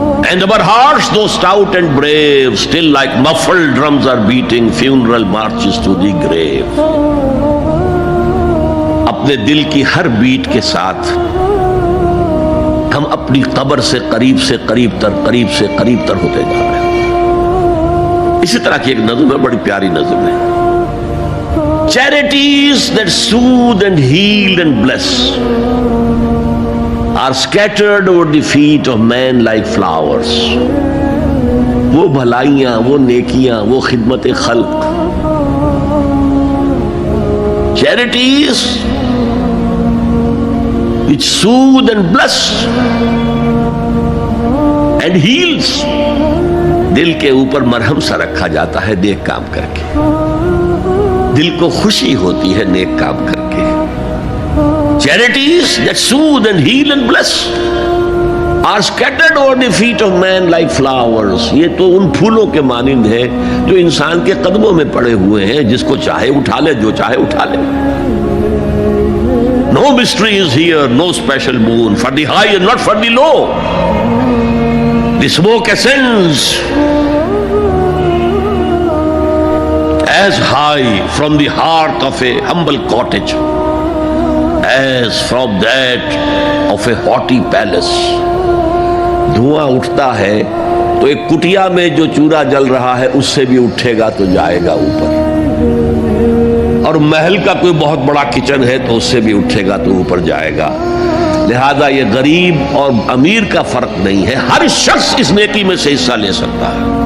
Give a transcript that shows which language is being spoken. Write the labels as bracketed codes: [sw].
[en] And our hearts, though stout and brave, still like muffled drums are beating funeral marches to the grave. [ur] اپنے دل کی ہر bat کے ساتھ ہم اپنی قبر سے قریب سے قریب تر ہوتے جا رہے ہیں. اسی طرح کی ایک نظم ہے، بڑی پیاری نظم ہے. [en] Charities that soothe and heal and bless are scattered over the feet of men like flowers. [ur] وہ بھلائیاں، وہ نیکیاں، وہ خدمت خلق. [en] Charities which soothe and bless and heals. [ur] دل کے اوپر مرہم سا رکھا جاتا ہے نیک کام کر کے. دل کو خوشی ہوتی ہے نیک کام کر کے. [en] Charities that soothe and heal and bless are scattered over the feet of man like flowers. [ur] یہ تو ان پھولوں کے مانند ہے جو انسان کے قدموں میں پڑے ہوئے ہیں. جس کو چاہے اٹھا لے، جو چاہے اٹھا لے. [en] No mystery is here, no special boon for the high and not for the low. The smoke ascends as high from the hearth of a humble cottage as from that of a haughty palace. [ur] دھواں اٹھتا ہے تو ایک کٹیا میں جو چورا جل رہا ہے اس سے بھی اٹھے گا تو جائے گا اوپر. اور محل کا کوئی بہت بڑا کچن ہے تو اس سے بھی اٹھے گا تو اوپر جائے گا. لہذا یہ غریب اور امیر کا فرق نہیں ہے. ہر شخص اس نیکی میں سے حصہ لے سکتا ہے.